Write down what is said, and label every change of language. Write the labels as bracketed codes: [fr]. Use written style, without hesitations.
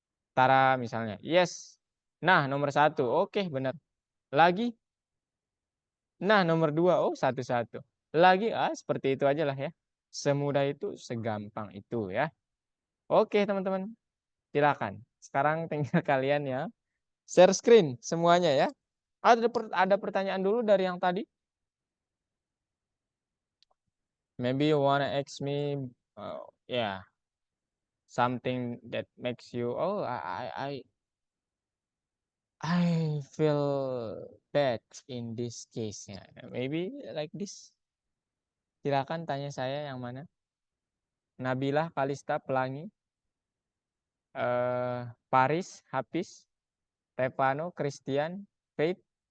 [id] Tara misalnya. Yes. Nah nomor 1. Oke benar. Lagi. Nah nomor 2. Oh 1-1. Lagi. Seperti itu aja lah ya. Semudah itu. Segampang itu ya. Oke teman-teman. Silakan. Sekarang tinggal kalian ya. Share screen semuanya ya. Ada pertanyaan dulu dari yang tadi? [en] Maybe you wanna ask me, yeah, something that makes you, I feel bad in this case. Ya. Maybe like this. [id] Silakan tanya saya yang mana. Nabilah, Kalista, Pelangi, Paris, Hafiz, Stefano, Christian, Faith.